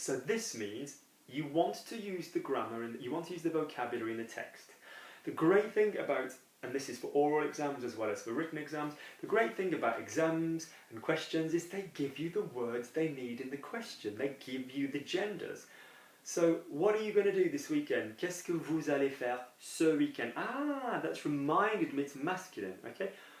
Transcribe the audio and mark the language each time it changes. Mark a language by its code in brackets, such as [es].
[en] So this means you want to use the grammar and you want to use the vocabulary in the text. The great thing about, and this is for oral exams as well as for written exams, the great thing about exams and questions is they give you the words they need in the question. They give you the genders. So what are you going to do this weekend? [fr] Qu'est-ce que vous allez faire ce weekend? [en] Ah, that's reminded me, it's masculine, okay?